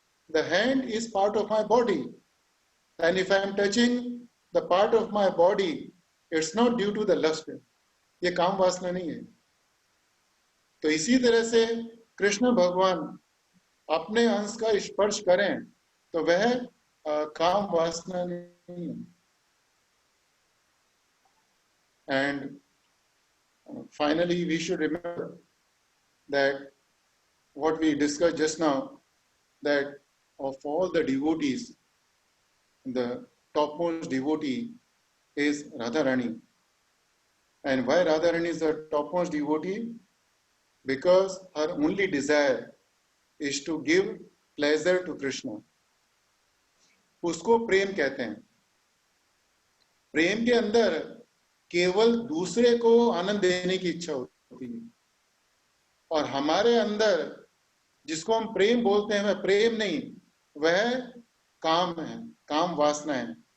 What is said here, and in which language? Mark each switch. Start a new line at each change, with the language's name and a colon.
English: The hand is part of my body and if I am touching the part of my body, it's not due to the lust.
Hindi: ये काम वासना नहीं है। तो इसी तरह से कृष्ण भगवान अपने अंश का स्पर्श करें तो वह काम वासना नहीं है।
English: And finally we should remember that what we discussed just now, that of all the devotees, the topmost devotee is Radharani. And why Radharani is the topmost devotee? Because her only desire is to give pleasure to Krishna.
Hindi: उसको प्रेम कहते हैं। प्रेम के अंदर केवल दूसरे को आनंद देने की इच्छा होती है, और हमारे अंदर जिसको हम प्रेम बोलते हैं वह प्रेम नहीं, वह काम है, काम वासना है।